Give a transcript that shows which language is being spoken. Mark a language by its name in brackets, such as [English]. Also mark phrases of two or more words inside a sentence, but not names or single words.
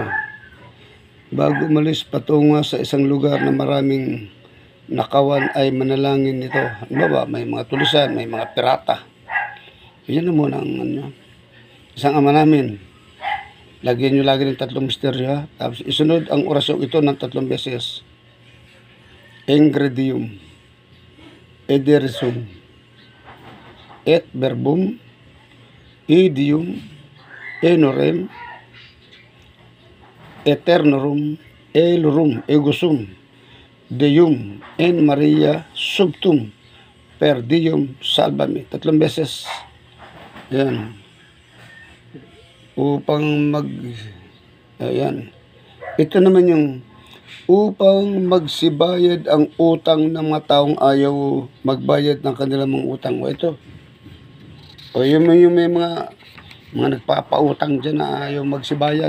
[Filipino] Bago umalis patungo sa isang lugar na maraming nakawan ay manalangin nito. Ano ba? May mga tulisan, may mga pirata. Yan na muna ang ano. Isang ama namin. Lagyan nyo lagi ng 3 misteryo ha. Tapos isunod ang orasyon ito ng 3 beses. [Latin] Ingredium, Ederisum, Et verbum, Idium, Enorem, Eternorum, Elorum, Egosum, Deum, En Maria, Subtum, Per Diem Salvami. [Filipino] 3 beses. Yan. Upang ayan. Ito naman yung upang magsibayad ang utang ng mga taong ayaw magbayad ng kanilang mga utang. O ito. O yung may mga nagpapautang dyan na ayaw magsibayad.